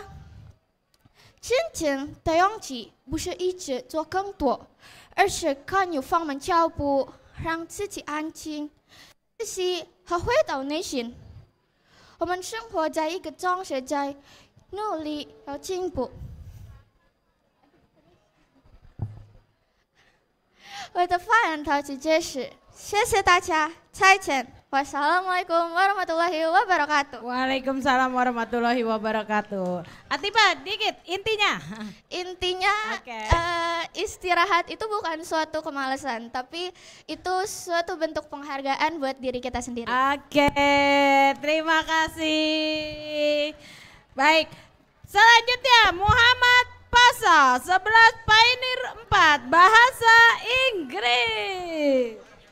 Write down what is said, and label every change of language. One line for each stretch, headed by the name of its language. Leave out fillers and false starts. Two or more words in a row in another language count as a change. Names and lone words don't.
Chinese: 真正的勇气不是一直做更多，而是敢于放慢脚步，让自己安静、自息和回到内心。我们生活在一个总是在努力要进步。我的发言到此结束，谢谢大家，再见。
Arabic: والسلام عليكم ورحمة الله وبركاته. وعليكم السلام ورحمة الله وبركاته.
Indonesian: Atifah, dikit intinya. Intinya istirahat itu bukan suatu kemalasan, tapi itu suatu bentuk penghargaan buat diri kita sendiri. Oke, terima kasih. Baik, selanjutnya Muhammad Pasa 11 Pioneer 4 bahasa Inggris.